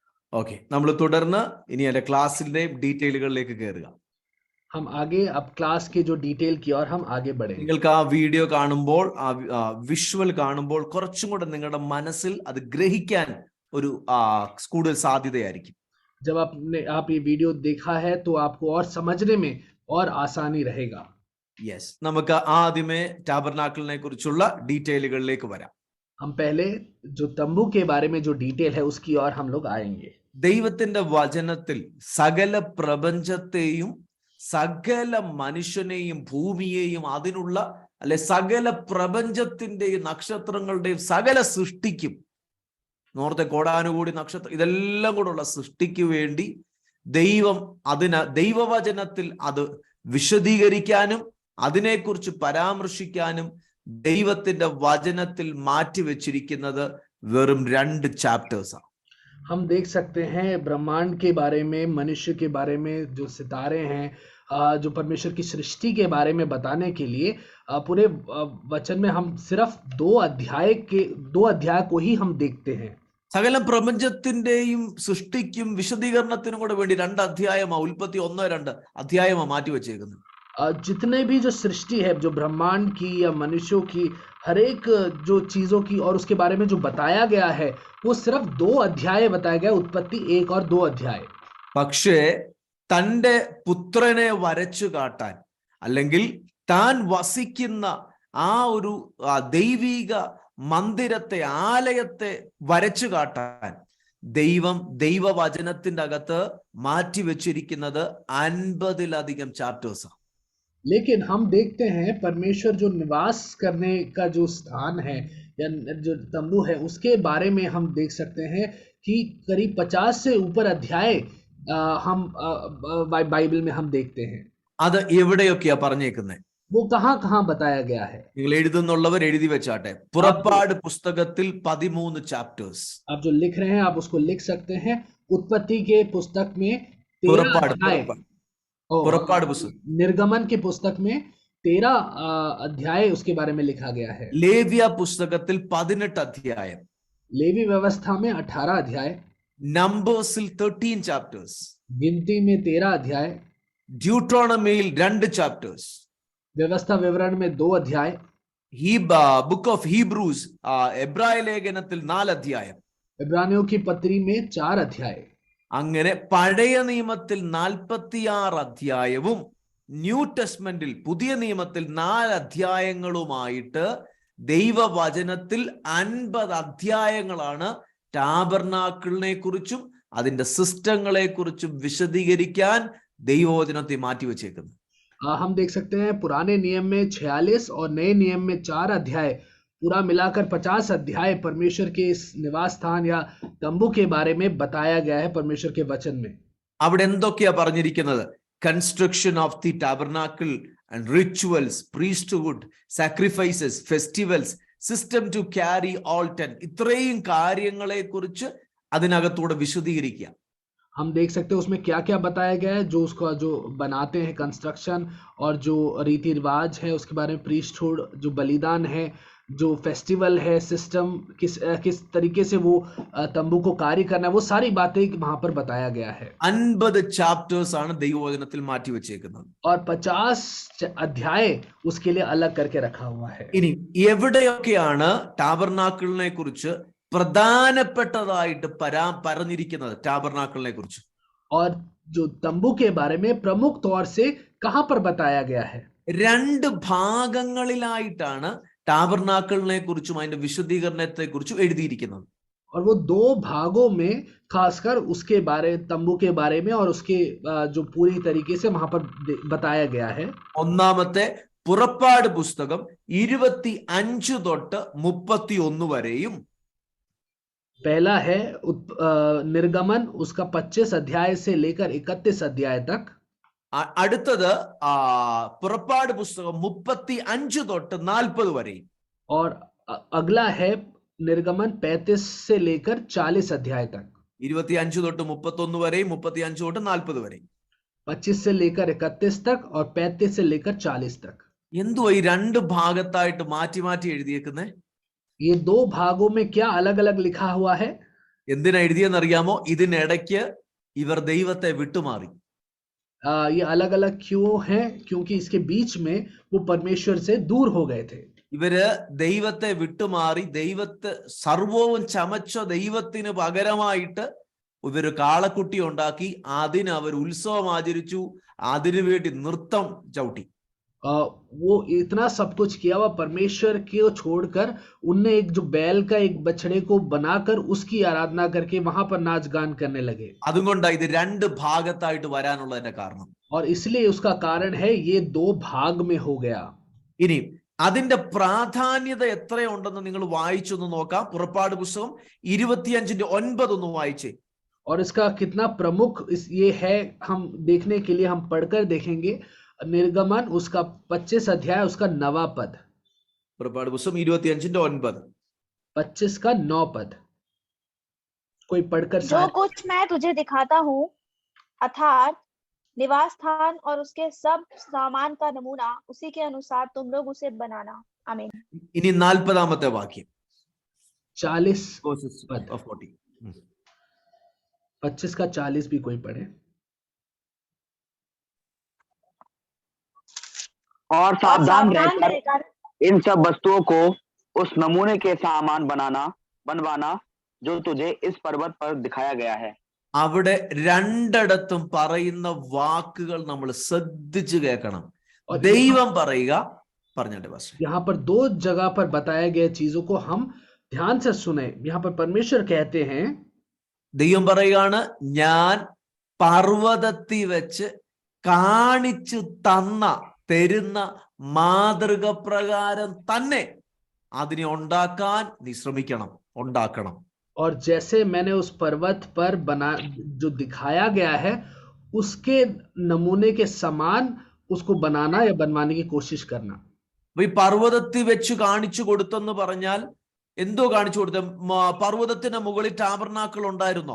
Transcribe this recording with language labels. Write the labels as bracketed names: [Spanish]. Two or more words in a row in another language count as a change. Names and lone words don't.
[Malayalam] ഓക്കെ, നമ്മൾ തുടർന്ന് ഇനി എന്റെ ക്ലാസ്സിന്റെ ഡീറ്റെയിലുകളിലേക്ക് കയറുക. [Hindi] हम आगे अब क्लास के जो डिटेल की और हम आगे बढ़ेंगे. [Malayalam] നിങ്ങൾക്ക് ആ വീഡിയോ കാണുമ്പോൾ, ആ വിഷ്വൽ കാണുമ്പോൾ കുറച്ചും കൂടെ നിങ്ങളുടെ മനസ്സിൽ അത് ഗ്രഹിക്കാൻ ഒരു കൂടുതൽ സാധ്യതയായിരിക്കും. [Hindi] जब आप ये वीडियो देखा है तो आपको और समझने में और आसानी रहेगा. [Malayalam] യെസ്, നമുക്ക് ആദ്യമേ ടാബർനാക്കിളിനെ കുറിച്ചുള്ള ഡീറ്റെയിലുകളിലേക്ക് വരാം. [Hindi] हम पहले जो तंबू के बारे में जो डिटेल है उसकी और हम लोग आएंगे. [Malayalam] ദൈവത്തിന്റെ വചനത്തിൽ സകല പ്രപഞ്ചത്തെയും സകല മനുഷ്യനെയും ഭൂമിയെയും അതിനുള്ള അല്ലെ സകല പ്രപഞ്ചത്തിന്റെയും നക്ഷത്രങ്ങളുടെയും സകല സൃഷ്ടിക്കും, നോർത്തെ കോടാനുകൂടി നക്ഷത്രം, ഇതെല്ലാം കൂടെയുള്ള സൃഷ്ടിക്ക് വേണ്ടി ദൈവം ദൈവവചനത്തിൽ അത് വിശദീകരിക്കാനും അതിനെക്കുറിച്ച് പരാമർശിക്കാനും ദൈവത്തിന്റെ വചനത്തിൽ മാറ്റിവെച്ചിരിക്കുന്നത് വെറും 2 ചാപ്റ്റേഴ്സാണ്. [Hindi] हम देख सकते हैं ब्रह्मांड के बारे में, मनुष्य के बारे में, जो सितारे हैं, जो परमेश्वर की सृष्टि के बारे में बताने के लिए पूरे वचन में हम सिर्फ 2 अध्याय को ही हम देखते हैं. [Malayalam] സകല പ്രപഞ്ചത്തിന്റെയും സൃഷ്ടിക്കും വിശദീകരണത്തിനും കൂടെ വേണ്ടി 2 അധ്യായമാ, ഉൽപ്പത്തി 1-2 അധ്യായമാ മാറ്റി വെച്ചേക്കുന്നത്. [Hindi] जितने भी जो सृष्टि है, जो ब्रह्मांड की या मनुष्यों की हर एक जो चीजों की और उसके बारे में जो बताया गया है वो सिर्फ 2 अध्याय बताया गया, उत्पत्ति 1 और 2 अध्याय. [Malayalam] പക്ഷേ തൻ്റെ പുത്രനെ വരച്ചു കാട്ടാൻ, അല്ലെങ്കിൽ താൻ വസിക്കുന്ന ആ ഒരു ദൈവിക മന്ദിരത്തെ, ആലയത്തെ വരച്ചു കാട്ടാൻ ദൈവം ദൈവവചനത്തിന്റെ അകത്ത് മാറ്റിവെച്ചിരിക്കുന്നത് 50-ലധികം ചാപ്റ്റേഴ്സാണ്. [Hindi] लेकिन हम देखते हैं परमेश्वर जो निवास करने का जो स्थान है या जो तंबू है उसके बारे में हम देख सकते हैं कि करीब 50 से ऊपर अध्याय हम बाइबल में हम देखते हैं. [Malayalam] അത് എവിടെയൊക്കെയാ പറഞ്ഞേക്കുന്നത്? [Hindi] वो कहाँ बताया गया है? [Malayalam] നിങ്ങൾ എഴുതുന്നുള്ളവർ എഴുതി വെച്ചാട്ടെ. പുറപ്പാട് പുസ്തകത്തിൽ 13 ചാപ്റ്റേഴ്സ്. [Hindi] आप जो लिख रहे हैं आप उसको लिख सकते हैं. उत्पत्ति के पुस्तक में 13 अध्याय, निर्गमन के पुस्तक में 13 अध्याय उसके बारे में लिखा गया है. [Malayalam] ലേവ്യ പുസ്തകത്തിൽ 18 അധ്യായം. [Hindi] लेवी व्यवस्था में 18 अध्याय. [Malayalam] നമ്പേഴ്സിൽ 13 ചാപ്റ്റേഴ്സ്. [Hindi] गिनती में 13 अध्याय. [Malayalam] ഡ്യൂട്രോണമിയിൽ 2 ചാപ്റ്റേഴ്സ്. [Hindi] व्यवस्था विवरण में 2 अध्याय. [Malayalam] ബുക്ക് ഓഫ് ഹീബ്രൂസ്, എബ്രായ ലേഖനത്തിൽ 4 അധ്യായം. [Hindi] इब्रानियों की पत्री में 4 अध्याय. [Malayalam] അങ്ങനെ പഴയ നിയമത്തിൽ 46 അധ്യായവും ന്യൂ ടെസ്റ്റ്മെന്റിൽ പുതിയ നിയമത്തിൽ 4 അധ്യായങ്ങളുമായിട്ട് ദൈവവചനത്തിൽ 50 അധ്യായങ്ങളാണ് ടാബർനാക്കിളിനെ കുറിച്ചും അതിന്റെ സിസ്റ്റങ്ങളെ കുറിച്ചും വിശദീകരിക്കാൻ ദൈവവചനത്തെ മാറ്റിവെച്ചേക്കുന്നത്. [Hindi] हम देख सकते हैं पुराने नियम में 46 और नए नियम में 4 अध्याय, पूरा मिलाकर 50 अध्याय परमेश्वर के इस निवास स्थान या तंबू के बारे में बताया गया है परमेश्वर के वचन में. [Malayalam] അവിടെ എന്തൊക്കെയാ പറഞ്ഞിരിക്കുന്നത്? [English] Construction of the Tabernacle and rituals, priesthood, sacrifices, festivals, system to carry all 10, [Malayalam] ഇത്രയും കാര്യങ്ങളെ കുറിച്ച് അതിനകത്തൂടെ വിശദീകരിക്കുക. [Hindi] हम देख सकते हैं उसमें क्या क्या बताया गया है, जो उसका जो बनाते हैं कंस्ट्रक्शन और जो रीति रिवाज है उसके बारे में, प्रीस्टहुड, जो बलिदान है, जो फेस्टिवल है, सिस्टम किस तरीके से वो तंबू को कार्य करना है, वो सारी बातें वहां पर बताया गया है. [Malayalam] 50 ചാപ്റ്റേഴ്സ് ആണ് ദൈവവചനത്തിൽ മാറ്റി വെച്ചേക്കുന്നത്. [Hindi] और 50 अध्याय उसके लिए अलग करके रखा हुआ है. [Malayalam] ഇനി എവിടെയൊക്കെയാണ് ടാബർനാക്കിളിനെ കുറിച്ച് പ്രധാനപ്പെട്ടതായിട്ട് പറഞ്ഞിരിക്കുന്നത്? ടാബർനാക്കിളിനെ കുറിച്ച് [Hindi] और जो तंबू के बारे में प्रमुख तौर से कहां पर बताया गया है? [Malayalam] 2 ഭാഗങ്ങളിലായിട്ടാണ് ടാബർനാക്കിളിനെ കുറിച്ചും അതിന്റെ വിശദീകരണത്തെ കുറിച്ചും എഴുതിയിരിക്കുന്നത്. [Hindi] और वो 2 भागों में खासकर उसके बारे, तंबू के बारे में और उसके जो पूरी तरीके से वहां पर बताया गया है. [Malayalam] ഒന്നാമത്തെ പുറപ്പാട് പുസ്തകം 25 തൊട്ട് 31 വരെയും, [Hindi] पहला है निर्गमन, उसका 25 अध्याय से लेकर 31 अध्याय तक. [Malayalam] അടുത്തത് പുറപ്പാട് പുസ്തകം 35 തൊട്ട് 40 വരെയും. [Hindi] और अगला है निर्गमन 35 से लेकर 40 अध्याय तक. [Malayalam] 25 തൊട്ട് 31 വരെയും 35 തൊട്ട് 40 വരെയും. [Hindi] 25 से लेकर 31 तक और 35 से लेकर 40 तक. [Malayalam] എന്തുവാ ഈ 2 ഭാഗത്തായിട്ട് മാറ്റി മാറ്റി എഴുതിയേക്കുന്നേ? [Hindi] ये 2 भागों में क्या अलग अलग लिखा हुआ है? [Malayalam] എന്തിനാ എഴുതിയെന്നറിയാമോ? ഇതിനിടയ്ക്ക് ഇവർ ദൈവത്തെ വിട്ടുമാറി. [Hindi] ये अलग अलग क्यों है? क्योंकि इसके बीच में वो परमेश्वर से दूर हो गए थे. [Malayalam] ഇവര് ദൈവത്തെ വിട്ടുമാറി, ദൈവത്തെ സർവവും ചമച്ച ദൈവത്തിന് പകരമായിട്ട് ഇവര് കാളക്കുട്ടി ഉണ്ടാക്കി, അതിന് അവർ ഉത്സവം ആചരിച്ചു, അതിനു വേണ്ടി നൃത്തം ചവിട്ടി. [Hindi] वो इतना सब कुछ किया हुआ परमेश्वर को छोड़कर उनने एक जो बैल का एक बछड़े को बनाकर उसकी आराधना करके वहां पर नाच गान करने लगे. [Malayalam] അതുകൊണ്ടാ ഇത് രണ്ട് ഭാഗത്തായിട്ട് വരാനുള്ളതിന്റെ കാരണം. [Hindi] और इसलिए उसका कारण है ये दो भाग में हो गया. [Malayalam] ഇനി അതിന്റെ പ്രാധാന്യത എത്രയുണ്ടെന്ന് നിങ്ങൾ വായിച്ചൊന്ന് നോക്കാം. പുറപ്പാട് പുസ്തകം 25:9 ഒന്ന് വായിച്ചേ. [Hindi] और इसका कितना प्रमुख ये है हम देखने के लिए हम पढ़कर देखेंगे. निर्गमन उसका 25 अध्याय उसका 9वां पद. [Malayalam] പുറപ്പാട് പുസ്തകം 25:9. [Hindi] 25 का 9 पद. कोई पढ़कर जो कुछ मैं तुझे दिखाता हूँ अर्थात निवास स्थान और उसके सब सामान का नमूना, उसी के अनुसार तुम लोग उसे बनाना. आमीन. [Malayalam] ഇനി 40ാമത്തെ വാക്യം. 40 [Hindi] പद 40. 25 का 40 भी कोई पढ़े. और सावधान रहकर इन सब वस्तुओं को उस नमूने के सामान बनवाना जो तुझे इस पर्वत पर दिखाया गया है. [Malayalam] അവിടെ രണ്ടിടത്തും പറയുന്ന വാക്കുകൾ നമ്മൾ ശ്രദ്ധിച്ചു കേൾക്കണം. ദൈവം പറയുക, പറഞ്ഞിട്ട് ബസ്. [Hindi] यहाँ पर दो जगह पर बताए गए चीजों को हम ध्यान से सुने. यहाँ पर परमेश्वर कहते हैं, [Malayalam] ദൈവം പറയുകയാണ്, ഞാൻ പർവ്വതത്തിൽ വെച്ച് കാണിച്ചു തരുന്ന മാതൃക പ്രകാരം തന്നെ അതിനെ ഉണ്ടാക്കാൻ നീ ഉണ്ടാക്കണം. [Hindi] और जैसे मैंने उस पर्वत पर जो दिखाया गया है उसके नमूने के समान उसको बनाना या बनवाने की कोशिश करना. [Malayalam] ഈ പർവ്വതത്തിൽ വെച്ച് കാണിച്ചു കൊടുത്തെന്ന് പറഞ്ഞാൽ എന്തോ കാണിച്ചു കൊടുത്ത? പർവ്വതത്തിന് മുകളിൽ ടാബർനാക്കിൾ ഉണ്ടായിരുന്നോ?